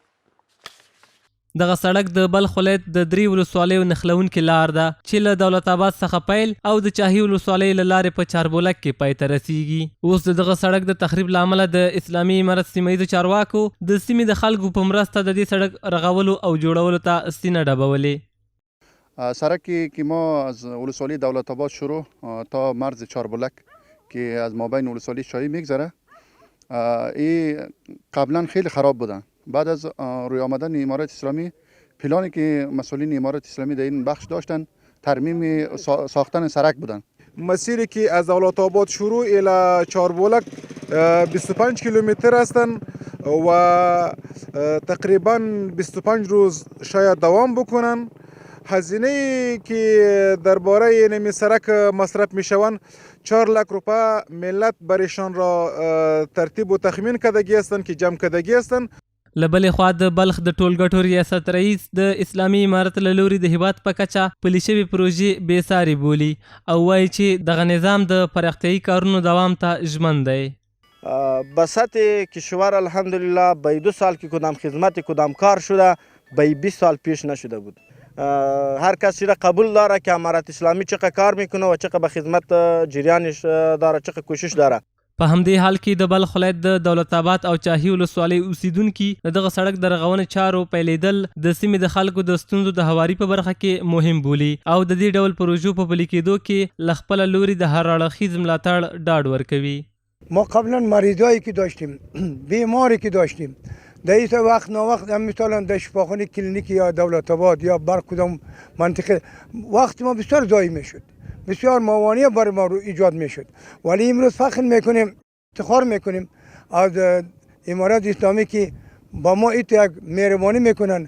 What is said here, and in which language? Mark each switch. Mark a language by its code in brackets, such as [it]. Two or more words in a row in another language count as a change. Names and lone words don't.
[ps] دغه سړک د بلخ ولایت د 3 ولسوالیو نښلوونکې لار ده چې له دولت آباد څخه پیل او د چاهي ولسوالۍ له لارې په چاربولک کې پای ته رسیږي. اوس د دغه سړک د تخریب له امله د اسلامي امارت سیمه ییزو چارواکو د سیمې د خلکو په مرسته د دې سړک رغولو او جوړولو ته سینه ډبولې. [fa] سرکی که ما از ولسوالی دولت آباد شروع تا مرز چاربولک که از مابین ولسوالی شاهی میگذره این قبلا خیلی خراب بودن. بعد از روی آمدن امارت اسلامی پلانی که مسئولین امارت اسلامی در این بخش داشتن ترمیم ساختن سرک بودن. مسیری که از دولت آباد شروع الی چاربولک 25 کیلومتر هستند و تقریبا 25 روز شاید دوام بکنن. هزینه که درباره این سرک مصرف میشوند 4 لک روپه ملت برایشان را ترتیب و تخمین کردگی هستند که جمع کردگی هستند. [ps] له بلې خوا د بلخ د ټولګټو ریاست رئیس د اسلامي امارت له لوري د هیواد په کچه پلي شوې پروژې بېساري بولي او وایي چې دغه نظام د پراختیایي کارونو دوام ته ژمن دی. [fa] بسط کشور الحمدلله به 2 سال که کدام خدمت کدام کار شده به 20 سال پیش نشده بود. هر کسی را قبول داره که امارت اسلامی چقدر کار میکنه و چقدر به خدمت جریانش داره، چقدر کوشش داره. [ps] په همدې حال کې د بلخ ولایت د دولت آباد او چاهي ولسوالۍ اوسیدونکي د دغه سړک د رغونې چارو پیلېدل د سیمې د خلکو د ستونزو د هواري په برخه کې مهم بولي او د دې ډول پروژو په پلي کېدو کې له خپله لوري د هر اړخیز ملاتړ ډاډ ورکوي. [fa] ما قبلا مریضایی که داشتیم، بیماری که داشتیم، در این وقت ناوقت هم مثلا در شفاخانه کلینیک یا دولت آباد یا بر کدام منطقه وقت ما بسیار ضایع میشد، بسیار موانع برای ما رو ایجاد میشد. ولی امروز فخر میکنیم، افتخار میکنیم از امارت اسلامی که با ما یک مهربانی میکنن.